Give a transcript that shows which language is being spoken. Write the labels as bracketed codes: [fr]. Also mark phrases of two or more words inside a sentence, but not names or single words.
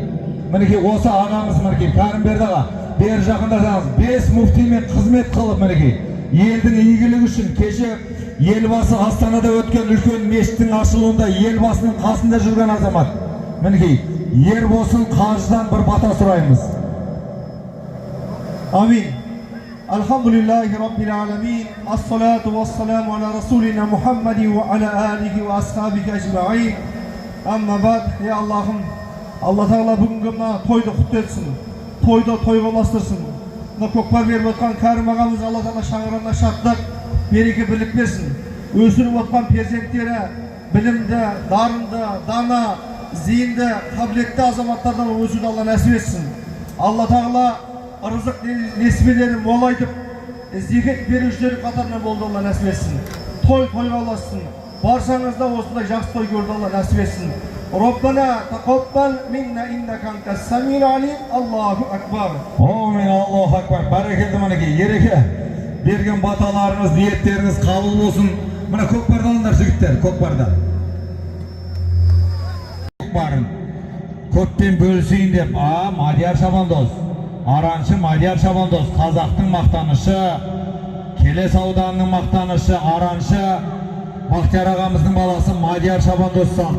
[kk] Мінекей осы ағамыз мінекей Кәрімберді аға бер жақындасаңыз 5 муфтимен қызмет қылып мінекей елдің игілігі үшін кеше елбасы Астанада өткен үлкен мешіттің ашылуында елбасының қасында жүрген азамат. Мінекей Ербосын Қажыдан бір бата сұраймыз. [ar] آمين. الحمد لله رب العالمين. الصلاة والسلام على رسولنا محمد وعلى آله وأصحابه أجمعين. أما بعد. [kk] Ya Allah'ım, Allah Teala бүгінгі мына тойды құтты етсін. Тойды тойға ұластырсын. Мына көкпар беріп отқан Кәрім ағамыз Алла Теала шаңырағына шаттық, береке бірлік берсін. Өсіріп отқан перзенттері білімді, дарынды, дана, зейінді, қабілетті азаматтардан өсуді Алла нәсіп етсін. Алла Теала ырзық несібелерін молайтып, зекет берушілер қатарына болды Алла нәсіп етсін. Тойға ұлассын. Баршаңызда осындай жақсы той көрді Алла нәсіп етсін. [ar] ربنا تقبل منا إنك أنت السميع العليم. الله أكبر. آمين. الله أكبر. [kk] Barakeldi мінекей ереке берген баталарыңыз, ниеттеріңіз қабыл болсын. Мына көкпарды алыңдар жігіттер, көкпарды. Көкпарын көппен бөлісейін деп, Мадияр Шабандоз, араншы Мадияр Шабандоз, қазақтың мақтанышы, Келес ауданының мақтанышы, араншы Бақтияр ағамыздың баласы Мадияр Шабандоз сақ.